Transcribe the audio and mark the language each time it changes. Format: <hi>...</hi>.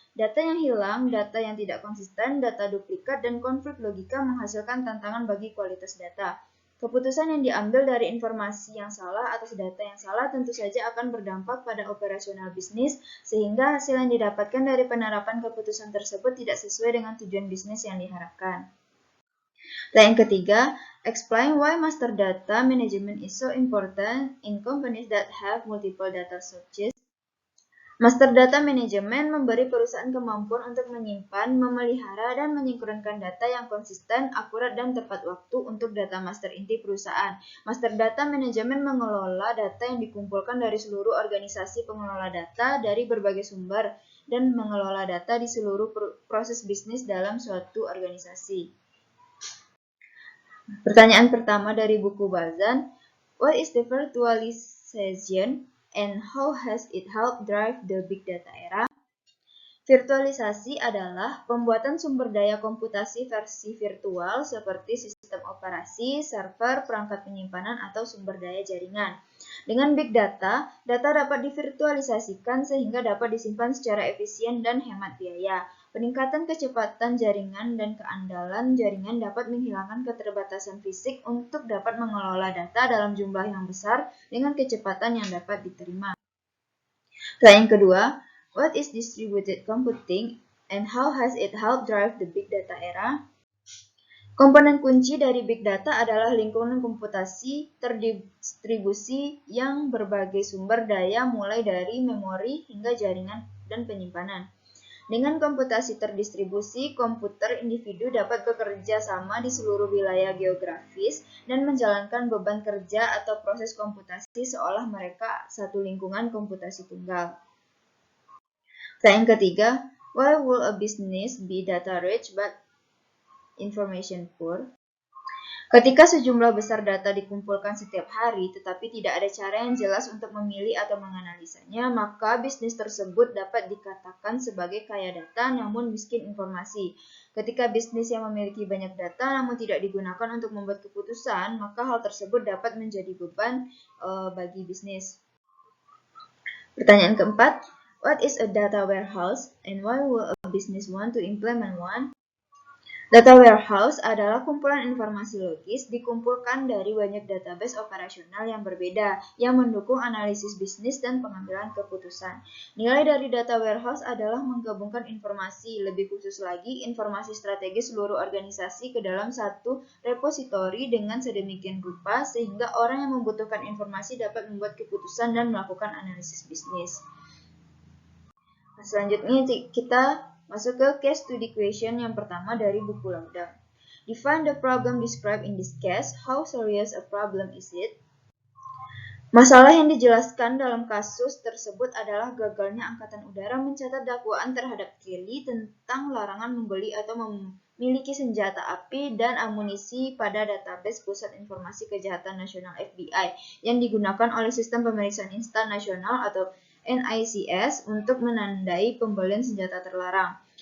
<id>Data yang hilang, data yang tidak konsisten, data duplikat, dan konflik logika menghasilkan tantangan bagi kualitas data. Keputusan yang diambil dari informasi yang salah atau data yang salah tentu saja akan berdampak pada operasional bisnis, sehingga hasil yang didapatkan dari penerapan keputusan tersebut tidak sesuai dengan tujuan bisnis yang diharapkan. Yang ketiga,</id> <en>explain why master data management is so important in companies that have multiple data sources.</en> <id>Master Data Management memberi perusahaan kemampuan untuk menyimpan, memelihara, dan menyinkronkan data yang konsisten, akurat, dan tepat waktu untuk data master inti perusahaan. Master Data Management mengelola data yang dikumpulkan dari seluruh organisasi pengelola data dari berbagai sumber dan mengelola data di seluruh proses bisnis dalam suatu organisasi. Pertanyaan pertama dari buku Bazan,</id> <en>what is the virtualization? And how has it helped drive the big data era?</en> <id>Virtualisasi adalah pembuatan sumber daya komputasi versi virtual seperti sistem operasi, server, perangkat penyimpanan, atau sumber daya jaringan. Dengan big data, data dapat divirtualisasikan sehingga dapat disimpan secara efisien dan hemat biaya. Peningkatan kecepatan jaringan dan keandalan jaringan dapat menghilangkan keterbatasan fisik untuk dapat mengelola data dalam jumlah yang besar dengan kecepatan yang dapat diterima. Pertanyaan kedua,</id> <en>what is distributed computing and how has it helped drive the big data era?</en> <id>Komponen kunci dari big data adalah lingkungan komputasi terdistribusi yang berbagai sumber daya mulai dari memori hingga jaringan dan penyimpanan. Dengan komputasi terdistribusi, komputer individu dapat bekerja sama di seluruh wilayah geografis dan menjalankan beban kerja atau proses komputasi seolah mereka satu lingkungan komputasi tunggal. Yang ketiga,</id> <en>why will a business be data rich but information poor?</en> <id>Ketika sejumlah besar data dikumpulkan setiap hari, tetapi tidak ada cara yang jelas untuk memilih atau menganalisanya, maka bisnis tersebut dapat dikatakan sebagai kaya data namun miskin informasi. Ketika bisnis yang memiliki banyak data namun tidak digunakan untuk membuat keputusan, maka hal tersebut dapat menjadi beban bagi bisnis. Pertanyaan keempat,</id> <en>what is a data warehouse and why will a business want to implement one?</en> <id>Data warehouse adalah kumpulan informasi logis dikumpulkan dari banyak database operasional yang berbeda yang mendukung analisis bisnis dan pengambilan keputusan. Nilai dari data warehouse adalah menggabungkan informasi, lebih khusus lagi informasi strategis seluruh organisasi ke dalam satu repositori dengan sedemikian rupa sehingga orang yang membutuhkan informasi dapat membuat keputusan dan melakukan analisis bisnis. Selanjutnya kita Masuk ke</id> <en>case study question</en> <id>yang pertama dari buku Lauda.</id> <en>Define the problem described in this case. How serious a problem is it?</en> <id>Masalah yang dijelaskan dalam kasus tersebut adalah gagalnya Angkatan Udara mencatat dakwaan terhadap Kelly tentang larangan membeli atau memiliki senjata api dan amunisi pada database Pusat Informasi Kejahatan Nasional FBI yang digunakan oleh Sistem Pemeriksaan Instan Nasional atau NICS untuk menandai pembelian senjata terlarang.</id>